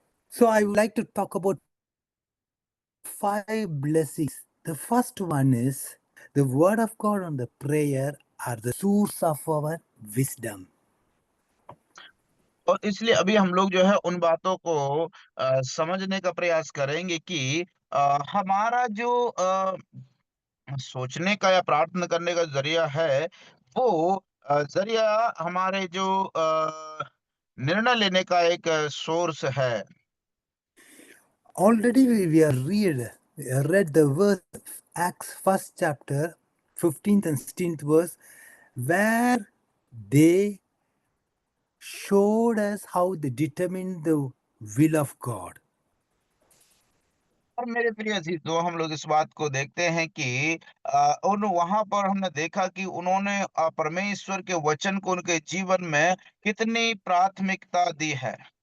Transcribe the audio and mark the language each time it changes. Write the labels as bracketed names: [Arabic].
[English] So, I would like to talk about 5 blessings. The first one is the Word of God and the prayer are the source of our wisdom. [Hindi] और इसलिए अभी हम लोग जो है उन बातों को समझने का प्रयास करेंगे कि हमारा जो सोचने का या प्रार्थना करने का जरिया है, वो जरिया हमारे जो निर्णय लेने का एक सोर्स है। [English] Already we are read read the verse, Acts 1st chapter, 15th and 16th verse, where they showed us how they determined the will of God. [Hindi] और मेरे प्रिय अजीजों, हम लोग इस बात को देखते हैं कि उन वहां पर हमने देखा कि उन्होंने परमेश्वर के वचन को उनके जीवन में कितनी प्राथमिकता दी है।